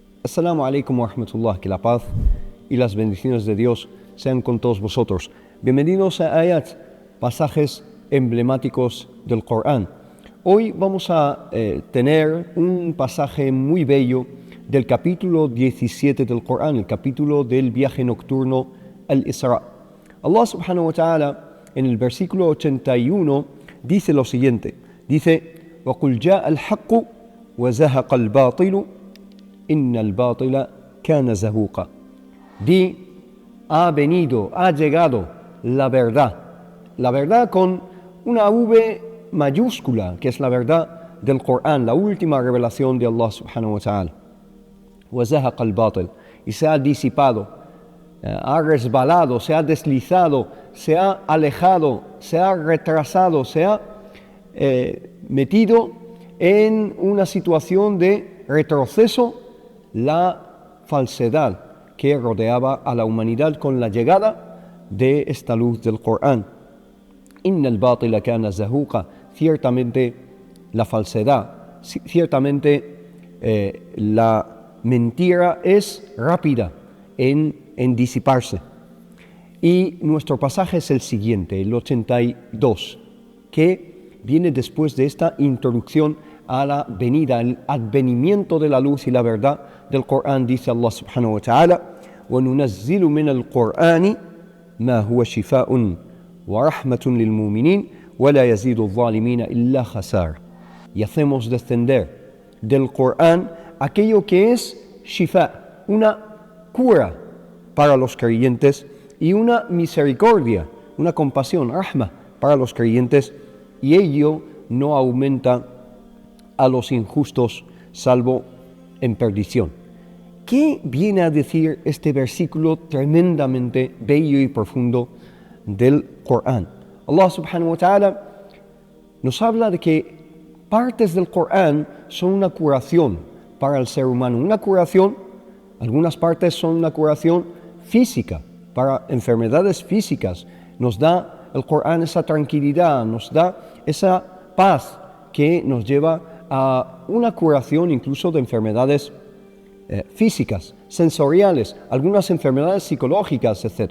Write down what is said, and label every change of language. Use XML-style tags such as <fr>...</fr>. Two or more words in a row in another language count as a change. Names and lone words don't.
<ar>السلام عليكم ورحمة الله,</ar> <es>que la paz y las bendiciones de Dios sean con todos vosotros. Bienvenidos a Ayat, pasajes emblemáticos del Corán. Hoy vamos a tener un pasaje muy bello del capítulo 17 del Corán, el capítulo del viaje nocturno al-Isra.</es> <ar>الله سبحانه وتعالى</ar> <es>en el versículo 81 dice lo siguiente, dice</es> <ar>وَقُلْ جَاءَ الْحَقُّ وَزَهَقَ الْبَاطِلُ إِنَّ الْبَاطِلَ كَانَ زَهُوقًا.</ar> <es>Di, ha venido, ha llegado la verdad con una V mayúscula, que es la verdad del Corán, la última revelación de</es> <ar>الله سبحانه وتعالى. وَزَهَقَ الْبَاطِلُ,</ar> <es>y se ha disipado, ha resbalado, se ha deslizado, se ha alejado, se ha retrasado, se ha metido en una situación de retroceso la falsedad que rodeaba a la humanidad con la llegada de esta luz del Corán.</es> <ar>إن الباطل كان زهوقا,</ar> <es>ciertamente la falsedad, ciertamente la mentira es rápida en disiparse. Y nuestro pasaje es el siguiente, el 82, que viene después de esta introducción a la venida, el advenimiento de la luz y la verdad del Corán.</es> <ar>Dice الله سبحانه وتعالى: وَنُنَزِّلُ مِنَ الْقُرْآنِ مَا هُوَ شِفَاءٌ وَرَحْمَةٌ لِلْمُؤْمِنِينَ وَلَا يَزِيدُ الظَّالِمِينَ إِلَّا خَسَارًا.</ar> <es>Y hacemos descender del Corán aquello que es shifa, una cura para los creyentes, y una misericordia, una compasión, rahma, para los creyentes, y ello no aumenta a los injustos, salvo en perdición. ¿Qué viene a decir este versículo tremendamente bello y profundo del Corán?</es> <ar>الله سبحانه وتعالى</ar> <es>nos habla de que partes del Corán son una curación para el ser humano, una curación, algunas partes son una curación física, para enfermedades físicas. Nos da el Corán esa tranquilidad, nos da esa paz que nos lleva a una curación incluso de enfermedades físicas, sensoriales, algunas enfermedades psicológicas, etc.</es>